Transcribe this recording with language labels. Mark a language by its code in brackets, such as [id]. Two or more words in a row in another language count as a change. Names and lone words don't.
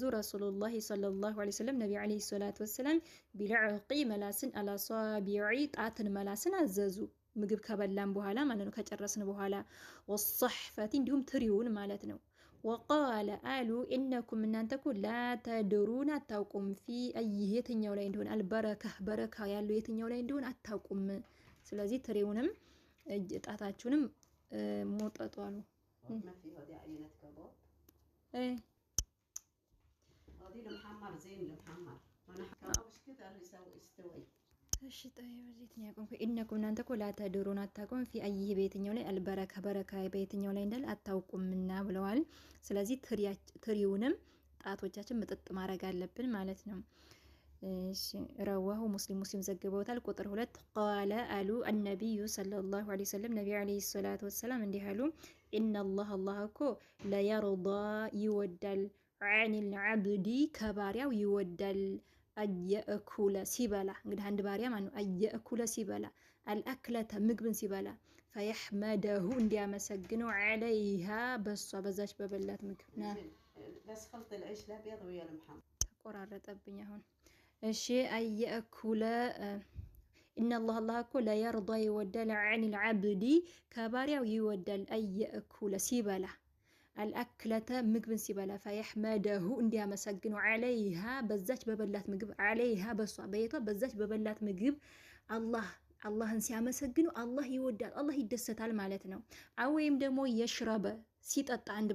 [ar] رسول الله صلى الله عليه وسلم النبي عليه الصلاة والسلام [am] ቢልዕቂ መላስን አላሳቢዒ ጣትን መላስን አዘዙ። ምግብ ከበላን በኋላ ማለት ነው፣ ከጨረስን በኋላ ወሰሕፈቲ እንዲሁም ትሪውን ማለት ነው። ወቃለ አሉ ኢነኩም እናንተ እኮ ላተድሩን አታውቁም [ar] في أيه [am] የትኛው ላይ እንደሆነ በረካ ያለው የትኛው ላይ እንደሆነ አታውቁም። ስለዚህ ትሪውንም ጣታችሁንም ሞጠጡ አሉ። [ar] ما في هذه عينة كباب هذه المحمر زين المحمر وانا كباب ايش كذا اللي يسوي استوي [am] እሺ ጠይብ እዚህ ነው ያቆምኩ። ኢነኩም እናንተ እኮ ላተድሩን አታውቁም [ar] في أيه [am] በየትኛው ላይ አልበረካ በረካ በየትኛው ላይ እንዳለ አታውቁምና ብለዋል። ስለዚህ ትሪውንም ጣቶቻችን ምጥጥ ማድረግ አለብን ማለት ነው። እሺ [ar] رواه مسلم [am] ዘግበውታል። ቁጥር 2 ቃለ አሉ [ar] النبي صلى الله عليه وسلم النبي عليه الصلاة والسلام [am] እንዲህ አሉ። ኢነላህ አላህ እኮ ለየርዳ ይወዳል [ar] عن العبد [am] ከባሪያው ይወዳል አየእኩለ ሲበላ እንግዲህ አንድ ባሪያ ማለት ነው። አየእኩለ ሲበላ አልአክለተ ምግብን ሲበላ ፈየሕመደሁ እንዲያመሰግነው ዐለይሃ በሷ በዛች በበላት ምግብ [ar] بس خلط العيش الابيض ويا المحمر [am] ተቆራረጠብኝ አሁን። እሺ አየእኩለ ኢነላህ አላህ እኮ ለየርዳ ይወዳል [ar] عن العبد [am] ከባሪያው ይወዳል አየእኩለ ሲበላ አልአክለተ ምግብን ሲበላ ፈየሕመደሁ እንዲያመሰግነው ዐለይሃ በዛች በበላት ምግብ ዐለይሃ በሷ በየቷ በዛች በበላት ምግብ አላህን ሲያመሰግኑ አላህ ይወዳል፣ አላህ ይደሰታል ማለት ነው። ወይም ደግሞ የሽረበ ሲጠጣ አንድ